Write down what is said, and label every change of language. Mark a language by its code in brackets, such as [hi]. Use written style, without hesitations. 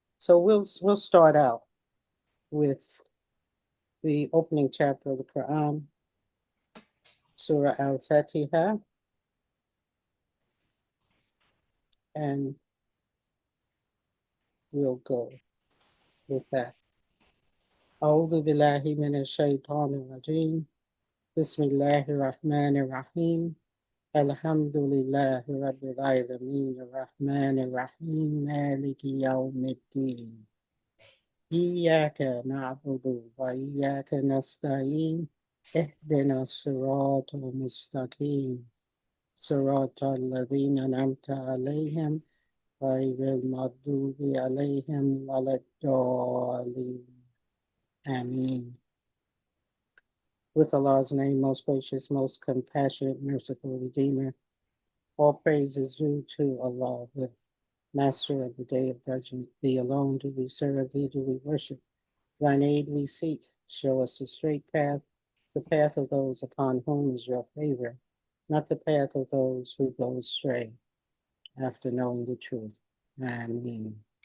[en] So we'll start out with the opening chapter of the Quran, Surah Al-Fatiha, and we'll go with that. [ar] أعوذ بالله من الشيطان الرجيم بسم الله الرحمن الرحيم الحمد لله رب العالمين الرحمن الرحيم مالك يوم الدين إياك نعبد وإياك نستعين اهدنا الصراط المستقيم صراط الذين أنعمت عليهم غير المغضوب عليهم ولا الضالين آمين. [en] With Allah's name, most gracious, most compassionate, merciful Redeemer, all praise is due to Allah, the Master of the Day of Judgment. Thee alone do we serve, thee do we worship. Thine aid we seek. Show us the straight path, the path of those upon whom is your favor, not the path of those who go astray after knowing the truth. Ameen.